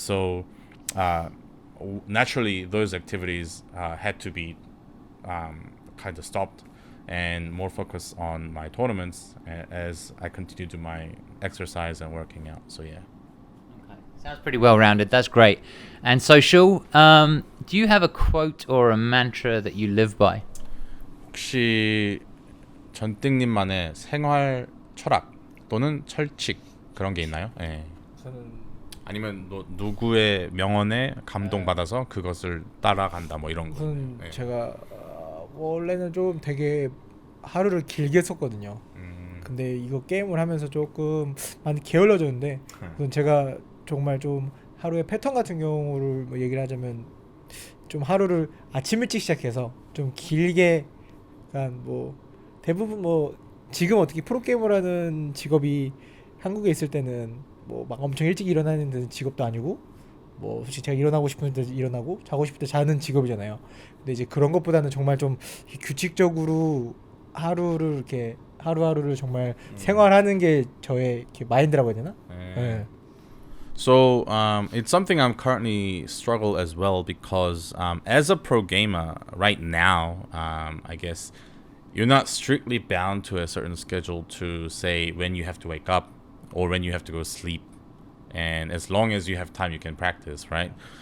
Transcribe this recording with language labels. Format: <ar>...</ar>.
<en>So naturally, those activities had to be kind of stopped and more focus on my tournaments as I continue to my exercise and working out. So yeah. Okay. Sounds pretty well rounded. That's great. And social, do you have a quote or a mantra that you live by?</en> <ko>혹시 전띵님만의 생활 철학 또는 철칙 그런 게 있나요? 예. 저는 아니면 누구의 명언에 감동받아서 그것을 따라간다 뭐 이런 거. 우선 예. 제가 원래는 좀 되게 하루를 길게 썼거든요. 근데 이거 게임을 하면서 조금 많이 게을러졌는데 우선 제가 정말 좀 하루의 패턴 같은 경우를 뭐 얘기를 하자면 좀 하루를 아침 일찍 시작해서 좀 길게, 약간 뭐 대부분 뭐 지금 어떻게 프로게이머를 하는 직업이 한국에 있을 때는 뭐 막 엄청 일찍 일어나는 직업도 아니고, 뭐 솔직히 제가 일어나고 싶을 때 일어나고 자고 싶을 때 자는 직업이잖아요. 근데 이제 그런 것보다는 정말 좀 규칙적으로 하루를 이렇게 하루하루를 정말 생활하는 게 저의 이렇게 마인드라고 해야 되나? 네.</ko> <en>So it's something I'm currently struggle as well because as a pro gamer right now, I guess you're not strictly bound to a certain schedule to say when you have to wake up or when you have to go sleep, and as long as you have time, you can practice, right?</en>